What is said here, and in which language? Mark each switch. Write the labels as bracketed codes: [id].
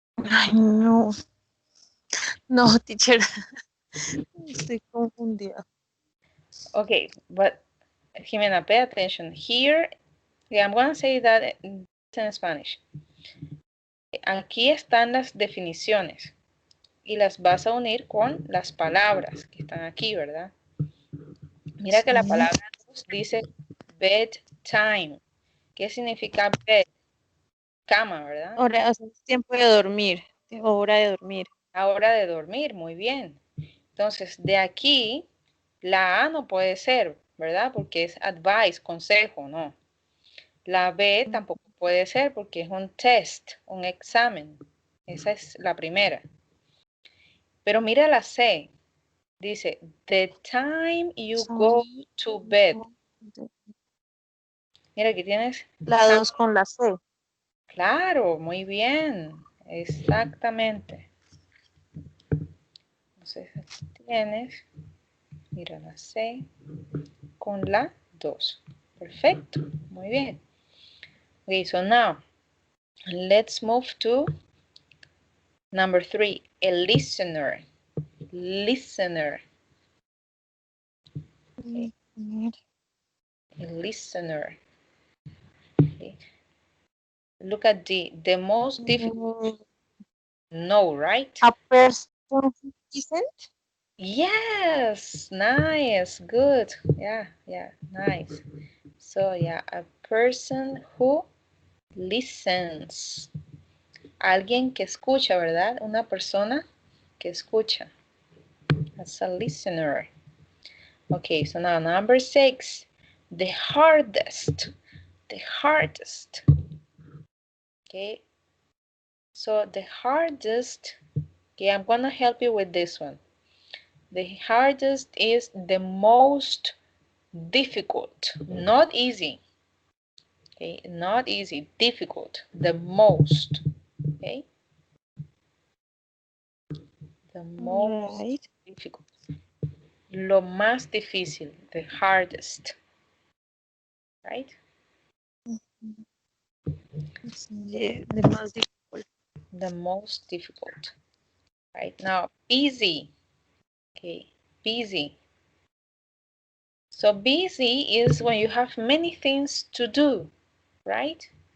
[es] Ay, no. [en] No, teacher. [es] Estoy confundida. [en] Okay, but Jimena, pay attention. Here, yeah, I'm going to say that in Spanish. [es] Aquí están las definiciones y las vas a unir con las palabras que están aquí, ¿verdad? Mira que la Sí. palabra dos dice bedtime. ¿Qué significa bed? Cama, ¿verdad? Hora, o sea, es tiempo de dormir. Hora de dormir. La hora de dormir, muy bien. Entonces, de aquí, la A no puede ser, ¿verdad? Porque es advice, consejo, no. La B tampoco puede ser porque es un test, un examen. Esa es la primera. Pero mira la C. Dice, [en] the time you go to bed. [es] Mira, aquí tienes La [en] time. [es] 2 con la C. Claro, muy bien. Exactamente. Entonces, aquí tienes, mira la C con la 2. Perfecto, muy bien. [en] Okay, so now, let's move to number 3, a listener. Listener. Okay. A listener. Okay. Look at the most difficult. No, right? A person who isn't. Yes, nice, good. Yeah, nice. So yeah, a person who listens. [es] Alguien que escucha, ¿verdad? Una persona que escucha. [en] That's a listener. Okay, so now number 6. The hardest. The hardest. Okay. So the hardest. Okay, I'm gonna help you with this one. The hardest is the most difficult, not easy. Okay, not easy, difficult, the most. Okay, the most Right. difficult. [es] Lo más difícil, [en] the hardest. Right? Yeah, the most difficult. The most difficult. Right? Now, busy. Okay, busy. So busy is when you have many things to do, right?